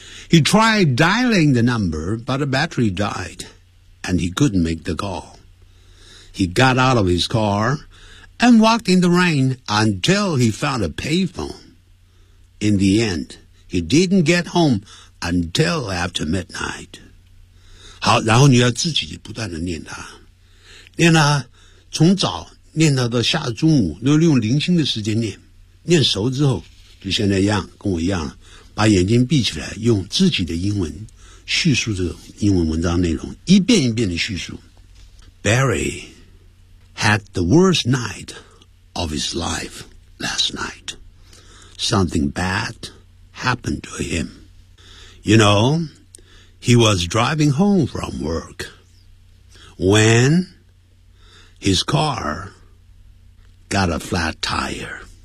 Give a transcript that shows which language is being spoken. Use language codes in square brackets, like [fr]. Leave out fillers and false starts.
[en] He tried dialing the number, but the battery died, and he couldn't make the call. He got out of his car and walked in the rain until he found a payphone. In the end, he didn't get home until after midnight. [zh] 好，然后你要自己不断地念它。念啊，从早念到下中午，都用零星的时间念，念熟之后就现在一样，跟我一样了，把眼睛闭起来，用自己的英文叙述这种英文文章内容，一遍一遍的叙述。 [en] Barry had the worst night of his life last night. Something bad happened to him. You know, he was driving home from work when his car got a flat tire.